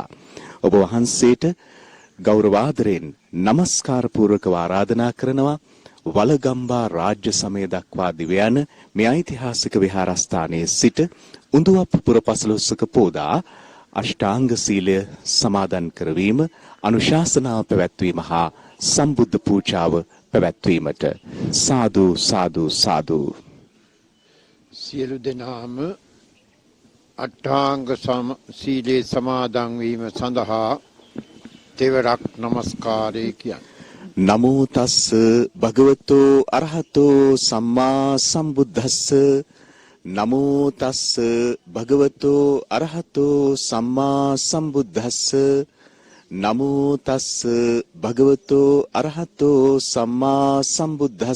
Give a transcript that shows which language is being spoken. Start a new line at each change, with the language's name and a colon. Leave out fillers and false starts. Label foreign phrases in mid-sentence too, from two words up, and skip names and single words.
Sinhala: ඔබ වහන්සේට ගෞරවාදරයෙන් নমස්කාර පූර්වකව ආරාධනා කරනවා වලගම්බා රාජ්‍ය සමය දක්වා දිව යන මේ ඓතිහාසික විහාරස්ථානයේ සිට උඳුවප් පුරපසළොස්වක පෝදා අෂ්ටාංග සීලය සමාදන් කරවීම, අනුශාසනාව පැවැත්වීම හා සම්බුද්ධ පූජාව පැවැත්වීමට සාදු සාදු සාදු. සියලු දෙනාම අට්ඨාංග සීලේ සමාදන් වීම සඳහා තෙවරක් নমස්කාරය කියන්න.
Pali: නමෝ තස්ස භගවතෝ අරහතෝ සම්මා සම්බුද්දස්ස. නමෝ තස්ස භගවතෝ අරහතෝ සම්මා සම්බුද්දස්ස. නමෝ තස්ස භගවතෝ අරහතෝ සම්මා සම්බුද්දස්ස.